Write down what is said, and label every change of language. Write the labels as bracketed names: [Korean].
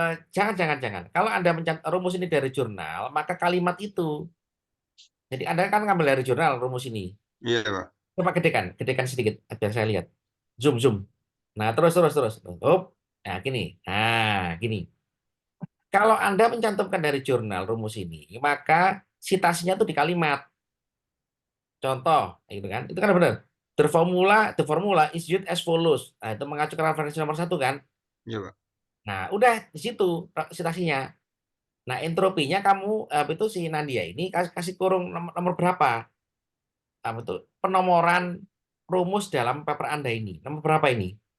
[Indonesian] jangan kalau Anda rumus ini dari jurnal, maka kalimat itu, jadi Anda kan ngambil dari jurnal rumus ini, Iya Pak. coba gedekan sedikit biar saya lihat, zoom zoom. Nah, terus. Nah, gini. Kalau Anda mencantumkan dari jurnal rumus ini, maka citasinya tuh di kalimat. Contoh, gitu kan? Itu kan benar. [English] The formula is used as follows. [Indonesian] Nah, itu mengacu ke referensi nomor 1 kan? Iya Pak. Nah, udah di situ citasinya. Nah, entropinya kamu itu si Nadia ini kasih kurung nomor berapa? Betul. Penomoran rumus dalam paper Anda ini. Nomor berapa ini?